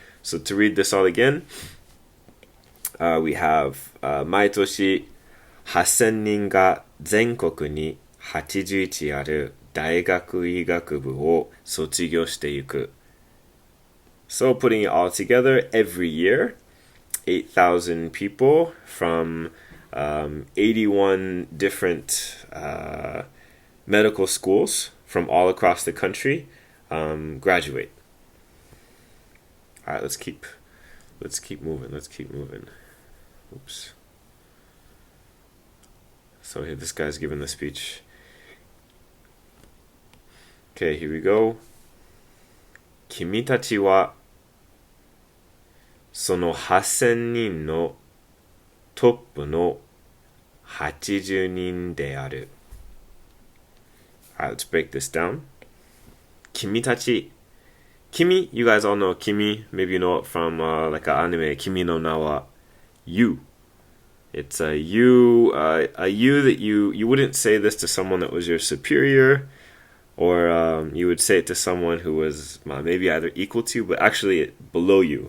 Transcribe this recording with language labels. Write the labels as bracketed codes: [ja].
[en] So to read this all again, we have [ja] 毎年 8,000人が全国に81ある大学医学部を卒業してゆく [en] So putting it all together, every year 8,000 people from 81 different medical schools from all across the country graduate. All right, let's keep moving. Oops. So here, this guy's giving the speech. Okay, here we go. [ja] 君たちはその8,000人のトップの 80人である。 [en] Alright, let's break this down. [ja] 君たち. [en] Kimi, you guys all know Kimi. Maybe you know it from like an anime, Kimi no Na wa You. It's a you that you wouldn't say this to someone that was your superior, or you would say it to someone who was maybe either equal to, but actually below you.